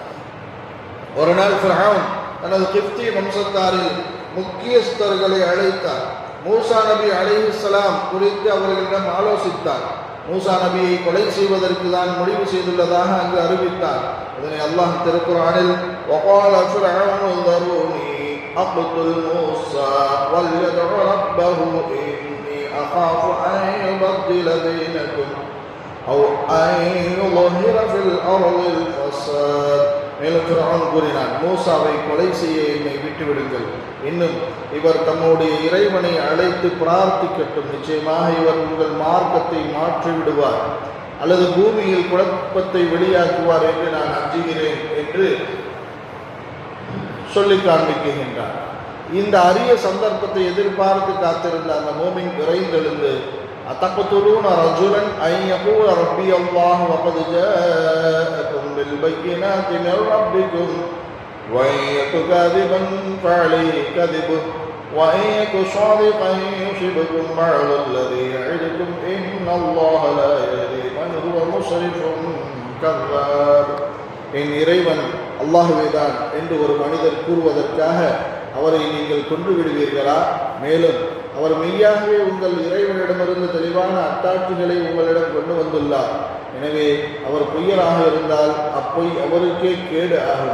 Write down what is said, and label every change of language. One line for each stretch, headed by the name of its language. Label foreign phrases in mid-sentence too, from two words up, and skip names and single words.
Tamil: ஒரு நாள் ஃபிர்அவுன் தனது கிப்தி வம்சத்தாரில் முக்கியஸ்தர்களை அழைத்தார். மூசா நபி அலைஹிஸ்ஸலாம் குறித்து அவர்களிடம் ஆலோசித்தார். மூசா நபியை கொலை செய்வதற்கு தான் முடிவு செய்துள்ளதாக அங்கு அறிவித்தார். இதனை அல்லாஹ் திருக்குர்ஆனில்
Arabic: وَقَالَ فِرْعَوْنُ ذَرُونِي أَقْتُلْ مُوسَى وَلْيَدْعُ رَبَّهُ إِنِّي أَخَافُ أَن يُبَدِّلَ دِينَكُمْ أَوْ أَن يُظْهِرَ فِي الْأَرْضِ الْفَسَادَ.
Tamil: மேலும் ஃபிர்அவுன் கூறினான், மூசாவை கொலை செய்ய என்னை விட்டுவிடுங்கள். இன்னும் இவர் தம்முடைய இறைவனை அழைத்து பிரார்த்திக்கட்டும். நிச்சயமாக இவர் உங்கள் மார்க்கத்தை மாற்றிவிடுவார் அல்லது பூமியில் குழப்பத்தை வெளியாக்குவார் என்று நான் அஞ்சுகிறேன் என்று சொல்லி காண்பிக்கின்றார். இந்த அரிய சந்தர்ப்பத்தை எதிர்பார்த்து காத்திருந்த அந்த மூமின் விரைந்தெழுந்து,
Arabic: أتقتلون رجلا أن يقول ربي الله وقد جاءكم بالبينات من ربكم وَإِنْ يَكُ كَاذِبًا فَعَلَيْهِ كَذِبُهُ وَإِنْ يَكُ صَادِقًا يُصِبْكُمْ بَعْضُ الَّذِي يَعِدُكُمْ إِنَّ اللَّهَ لَا يَهْدِي مَنْ هُوَ مُسْرِفٌ كَذَّابٌ.
Tamil: என் இறைவன் அல்லாஹ்வேதான் என்று ஒரு மனிதர் கூறுவதற்காக அவரை நீங்கள் கொன்று விடுவீர்களா? மேலும் அவர் மெய்யாகவே உங்கள் இறைவனிடமிருந்து தெளிவான அத்தாட்சிகளை உங்களிடம் கொண்டு வந்துள்ளார். எனவே அவர் பொய்யராக இருந்தால் அப்பொய் அவருக்கே கேடு ஆகும்.